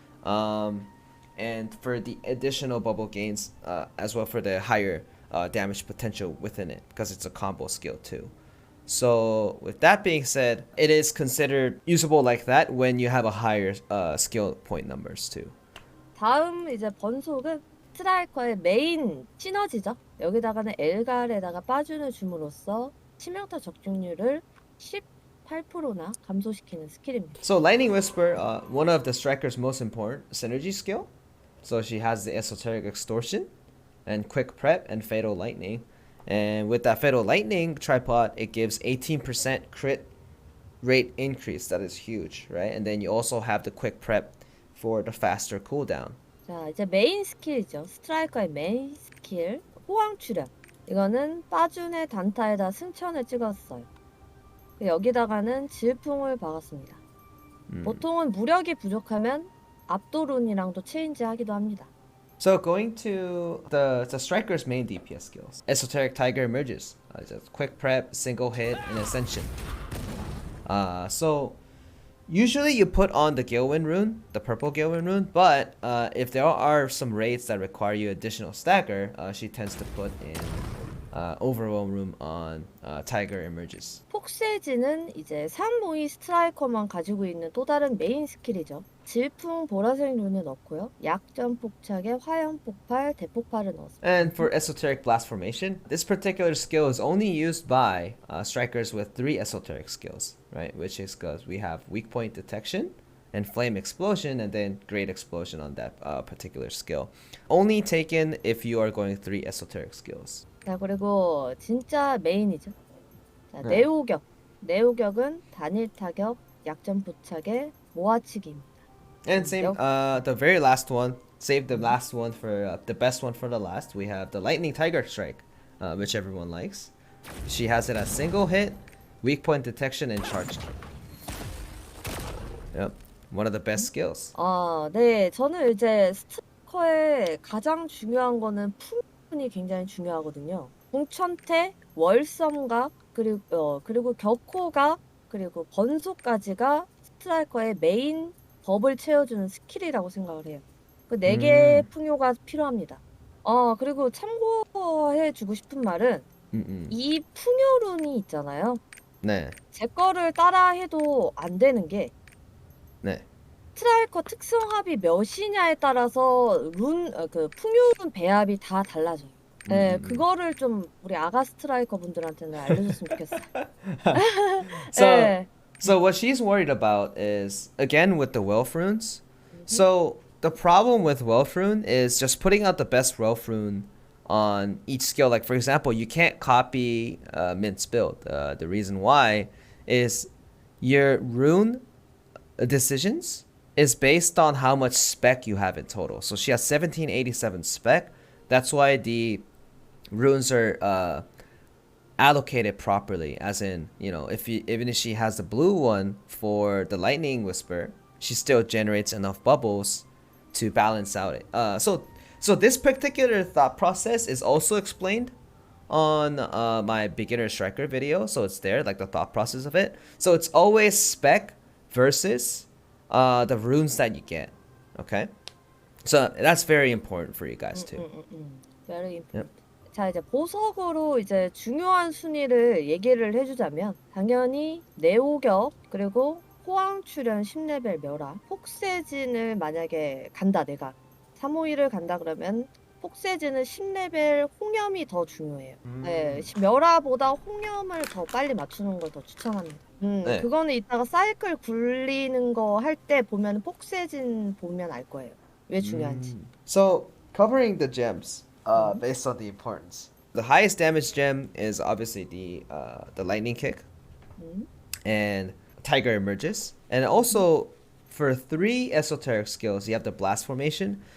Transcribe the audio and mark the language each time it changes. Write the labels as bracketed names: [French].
[English] And for the additional bubble gains as well for the higher damage potential within it, because it's a combo skill too. So with that being said, it is considered usable like that when you have a higher skill point numbers too. [Korean] 다음 이제 번속은 스트라이커의 메인 시너지죠. 여기다가는 엘갈에다가 빠준을 줌으로써 치명타 적중률을 18%나 감소시키는 스킬입니다. [English] So Lightning Whisper, one of the Striker's most important synergy skill. So she has the Esoteric Extortion and Quick Prep and Fatal Lightning. And with that Fatal Lightning tripod, it gives 18% crit rate increase. That is huge, right? And then you also have the Quick Prep for the faster cooldown. [Korean] 자, 이제 메인 스킬이죠. 스트라이커의 메인 스킬, 호황 출현. 이거는 빠준의 단타에다 승천을 찍었어요. 여기다가는 질풍을 박았습니다. 보통은 무력이 부족하면 압도룬이랑도 체인지 하기도 합니다. [English] So going to the Striker's main DPS skills, Esoteric Tiger emerges. Just quick prep, single hit, and ascension. So usually you put on the Galewind rune, the purple Galewind rune, but if there are some raids that require you additional stagger, she tends to put in Overwhelm rune on Tiger emerges. [Korean] 폭세지는 이제 산모이 스트라이커만 가지고 있는 또 다른 메인 스킬이죠. 질풍 보라색 룬을 넣고요. 약점 폭착에 화염 폭발, 대폭발을 넣었습니다. [English] And for Esoteric Blast Formation, this particular skill is only used by strikers with 3 esoteric skills, right? Which is because we have weak point detection and flame explosion, and then great explosion on that particular skill. Only taken if you are going 3 esoteric skills. [Korean] 자, 그리고 진짜 메인이죠. 자, 네. 내오격. 내오격은 단일 타격, 약점 부착에 모아치기입니다. [English] And same, the very last one, save the last one for the best one for the last. We have the Lightning Tiger Strike, which everyone likes. She has it as single hit, weak point detection, and charge kick. Yep, one of the best skills. [Korean] 아, 네. 저는 이제 스트라이커의 가장 중요한 거는 풍운이 굉장히 중요하거든요. 궁천태, 월섬각, 그리고 격호각, 그리고 번속까지가 스트라이커의 메인 법을 채워주는 스킬이라고 생각을 해요. 그 4개의 풍요가 필요합니다. 그리고 참고해주고 싶은 말은 이 풍요룬이 있잖아요. 네. 제 거를 따라해도 안 되는 게 네. 스트라이커 특성합이 몇이냐에 따라서 그 풍요룬 배합이 다 달라져요. 네, 그거를 좀 우리 아가 스트라이커 분들한테는 알려줬으면 좋겠어요. 네. [English] So what she's worried about is, again, with the Wealth runes. So the problem with Wealth rune is just putting out the best Wealth rune on each skill. Like, for example, you can't copy Mint's build. The reason why is your rune decisions is based on how much spec you have in total. So she has 1787 spec. That's why the runes are allocated properly, as in, you know, even if she has the blue one for the Lightning Whisper, she still generates enough bubbles to balance out it. So this particular thought process is also explained on my beginner striker video, so it's there, like the thought process of it. So it's always spec versus the runes that you get. Okay, so that's very important for you guys too. Very important. Yep. [Korean] 자, 이제 보석으로 이제 중요한 순위를 얘기를 해주자면 당연히 네오격, 그리고 호황 출현 10레벨 멸화, 폭세진을 만약에 간다, 내가 351을 간다 그러면 폭세진은 10레벨 홍염이 더 중요해요. 네, 멸화보다 홍염을 더 빨리 맞추는 걸 더 추천합니다. 네. 그거는 이따가 사이클 굴리는 거 할 때 보면 폭세진 보면 알 거예요. 왜 중요한지. [English] So covering the gems based on the importance. The highest damage gem is obviously the lightning kick and Tiger emerges. And also for 3 esoteric skills, you have the blast formation.